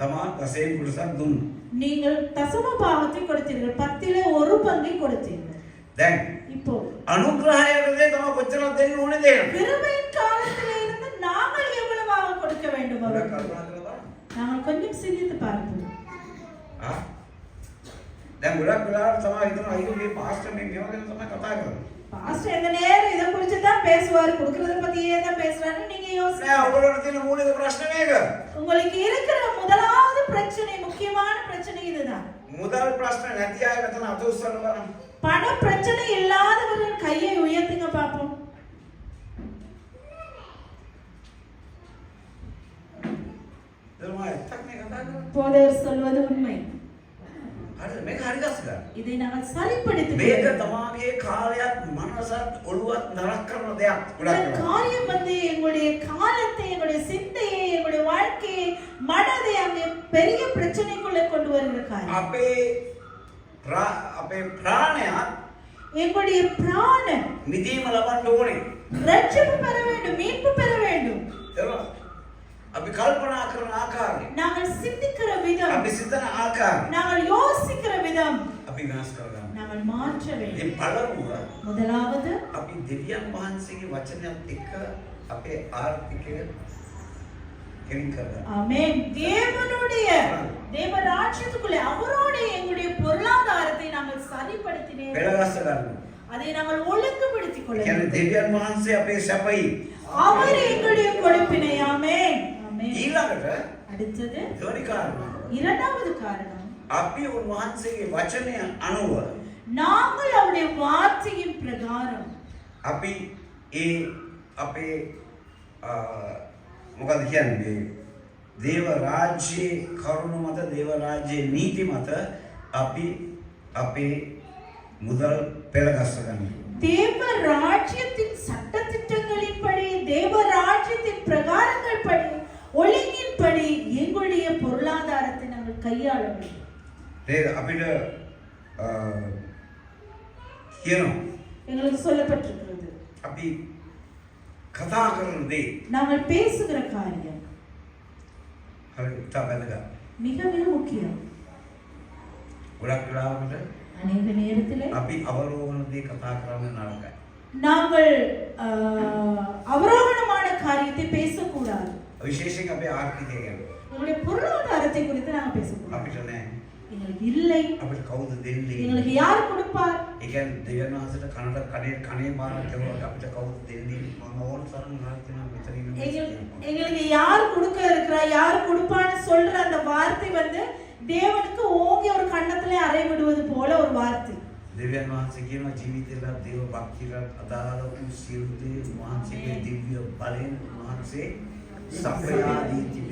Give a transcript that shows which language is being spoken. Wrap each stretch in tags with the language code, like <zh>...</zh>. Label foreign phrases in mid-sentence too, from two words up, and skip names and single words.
<si>තමා දසයෙන් කොටසක් දුන්නා.</si> <ta>நீங்கள் தசம பாகத்தை கொடுத்தீர்கள், 10ல் 1 பங்கை கொடுத்தீர்கள்.</ta> <si>දැන්</si> <ta>இப்போ</ta> <si>අනුග්‍රහයකදී තමා කොච්චරක් දෙන්න ඕනේද කියලා.</si> <ta>கிருபையின் காலத்திலே இருந்து நாங்கள் எவ்வளவாக கொடுக்க வேண்டும்</ta> <si>ගොඩක්</si> <ta>அவருக்கு?</ta> <si>කල්පනා කරලා බලන්න.</si> <ta>நாங்கள் கொஞ்சம் சிந்தித்து பார்ப்போம்.</ta> <si>ආ දැන් ගොඩක් වෙලාවට තමයි හිතනවා අයියෝ මේ පාස්ටර් මේ මේවා ගැන තමයි කතා කරන්නේ.</si> <ta>பாஸ்டர் எந்த நேரம் இதை குறித்து தான் பேசுவார், கொடுக்கறத பத்தியே தான் பேசுறாரு. நீங்க</ta> <si>නෑ</si> <ta>யோசிங்க.</ta> <si>ඔයගොල්ලන්ට තියෙන මූලික ප්‍රශ්න මේක.</si> <ta>உங்களுக்கு இருக்கிற முதலாவது பிரச்சனை, முக்கியமான பிரச்சனை இதுதான்.</ta> <si>මුදල් ප්‍රශ්න නැති අය මෙතන අත උස්සන්න බලන්න.</si> <ta>பண பிரச்சனை இல்லாதவர்கள் கையை உயர்த்துங்க பாப்போம்.</ta> <si>දරුවා ඇත්තක් නේ කතා කරන්නේ.</si> <ta>போதவர் சொல்வது உண்மை.</ta> <si>හරිද? මේක හරි ගස්සලා.</si> <ta>இதை நாங்கள் சரிப்படுத்த</ta> <si>මේක</si> <ta>வேண்டும்.</ta> <si>තමාගේ කාලයක් මනසත් ඔළුවත් නරක කරන දෙයක්</si> <ta>இந்த</ta> <si>ගොඩක් වෙනවා.</si> <ta>காரியம் வந்து எங்களுடைய காலத்தை, எங்களுடைய சிந்தையை, எங்களுடைய வாழ்க்கையை, மனதை அங்கே பெரிய பிரச்சனைக்குள்ளே கொண்டு வருகிற காரியம்.</ta> <si>අපේ ප්‍රාණයත්</si> <ta>எங்களுடைய பிராணன்</ta> <si>මිදීම ලබන්න ඕනේ.</si> <ta>ரட்சிப்பு பெற வேண்டும், மீட்பு பெற வேண்டும்.</ta> <si>දරුවා අපි කල්පනා කරන ආකාරය,</si> <ta>நாங்கள் சிந்திக்கிற விதம்,</ta> <si>අපි සිතන ආකාරය</si> <ta>நாங்கள் யோசிக்கிற விதம்</ta> <si>අපි වෙනස් කරගන්න.</si> <ta>நாங்கள் மாற்ற</ta> <si>මේ</si> <ta>வேண்டும்.</ta> <si>පළමුව</si> <ta>முதலாவது</ta> <si>අපි දෙවියන් වහන්සේගේ වචනයත් එක්ක අපේ ආර්ථිකය කෙලින් කරගන්න.</si> <ta>ஆமென். தேவனுடைய தேவ ராஜ்யத்துக்குள்ளே அவரோட எங்களுடைய பொருளாதாரத்தை நாங்கள் சரிப்படுத்தினே</ta> <si>පෙළගස්ස ගන්න.</si> <ta>அதை நாங்கள் ஒழுங்குபடுத்திக் கொள்ள</ta> <si>කියන්නේ</si> <ta>வேண்டும்.</ta> <si>දෙවියන් වහන්සේ අපේ සැපයි.</si> <ta>அவர் எங்களுடைய கொடுப்பினை. ஆமென். ஆமென்.</ta> <si>ඊළඟට</si> <ta>அடுத்தது</ta> <si>දෙවනි කාරණා,</si> <ta>இரண்டாவது காரணம்,</ta> <si>අපි උන්වහන්සේගේ වචනය අනුව</si> <ta>நாங்கள் அவருடைய வார்த்தையின் பிரகாரம்</ta> <si>අපි ඒ අපේ මොකද කියන්නේ දේව රාජ්‍යයේ කරුණ මත, දේව රාජ්‍යයේ නීති මත අපි අපේ මුදල් පෙළගස්ස ගන්නවා.</si> <ta>தேவ ராஜ்யத்தின் சட்ட திட்டங்களின்படி, தேவ ராஜ்யத்தின் பிரகாரங்கள் படி, ஒழுங்கின்படி எங்களுடைய பொருளாதாரத்தை நாங்கள் கையாள வேண்டும்.</ta> <si>ඒක අපිට කියනවා</si> <ta>எங்களுக்கு சொல்லப்பட்டிருக்கிறது,</ta> <si>අපි කතා කරන දේ</si> <ta>நாங்கள் பேசுகிற காரியம்</ta> <si>හරි ඉතා වැදගත්.</si> <ta>மிக மிக முக்கியம்.</ta> <si>ගොඩක් වෙලාවකට</si> <ta>அநேக நேரத்திலே</ta> <si>අපි අවරෝහණ දේ කතා කරන්න නරකයි.</si> <ta>நாங்கள் அவரோகணமான காரியத்தை பேசக்கூடாது.</ta> <si>විශේෂයෙන් අපේ ආර්ථිකය ගැන.</si> <ta>எங்களுடைய பொருளாதாரத்தை குறித்து நாங்கள் பேசக்கூடாது.</ta> <si>අපිට නෑ.</si> <ta>எங்களுக்கு இல்லை,</ta> <si>අපිට කවුද දෙන්නේ?</si> <ta>எங்களுக்கு யார் கொடுப்பார்?</ta> <si>ඒ කියන්නේ දෙවියන් වහන්සේට කනට කනේ පාරක් කරුවා අපිට කවුද දෙන්නේ? මම ඕන තරම් නායකයන් මෙතන ඉන්න</si> <ta>எங்களுக்கு யார் கொடுக்க இருக்கிறா, யார் கொடுப்பான்னு சொல்ற அந்த வார்த்தை வந்து தேவனுக்கு ஓங்கி ஒரு கன்னத்திலே அறை விடுவது போல ஒரு வார்த்தை.</ta> <si>දෙවියන් වහන්සේ කියනවා ජීවිතේලා දේව භක්තියට අදාළ වූ සියලු දේ වහන්සේගේ දිව්‍ය බලෙන් වහන්සේ සපයා දී තිබේ.</si>